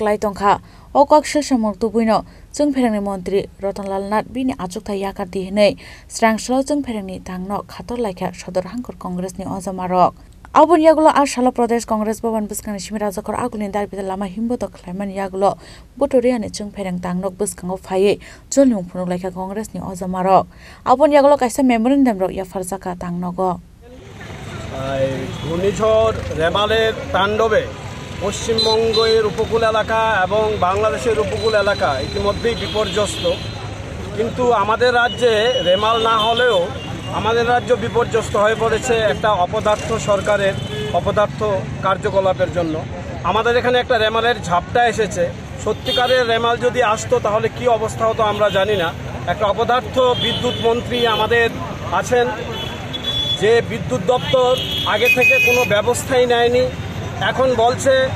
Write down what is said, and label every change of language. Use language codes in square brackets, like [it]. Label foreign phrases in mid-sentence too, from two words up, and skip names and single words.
[trp] lai tongkha okok sesamok tubuino jeng pherani mantri Rotonlal Nath bini achukthai yakarti hinai srangsala jeng pherani tangno khator laika sodor hangkor Congress ni ojamarok Abun yagulo Ashala Pradesh Congress Bhavan Buskang Shimi Rajakhor agulin darbida lama himboto khlaiman yagulo Botoriani chung phereng tangnok buskango phaiye jolung phunuk laika Congress ni ojamarok Abun yagulo kaisa memorandum rok yafarjaka tangnogo [bn] ঘূর্ণিঝড় রেমালের তাণ্ডবে পশ্চিমবঙ্গের উপকূল এলাকা এবং বাংলাদেশের উপকূল এলাকা ইতিমধ্যেই বিপর্যস্ত কিন্তু আমাদের রাজ্যে রেমাল না হলেও আমাদের রাজ্য বিপর্যস্ত হয়ে পড়েছে একটা অপদার্থ সরকারের অপদার্থ কার্যকলাপের জন্য আমাদের এখানে একটা রেমালের ঝাপটা এসেছে সত্যিকারের রেমাল যদি আসতো তাহলে কি অবস্থা হতো আমরা জানি না একটা অপদার্থ বিদ্যুৎ মন্ত্রী আমাদের আছেন যে বিদ্যুৎ দপ্তর আগে থেকে কোনো ব্যবস্থাই নেয়নি এখন বলছে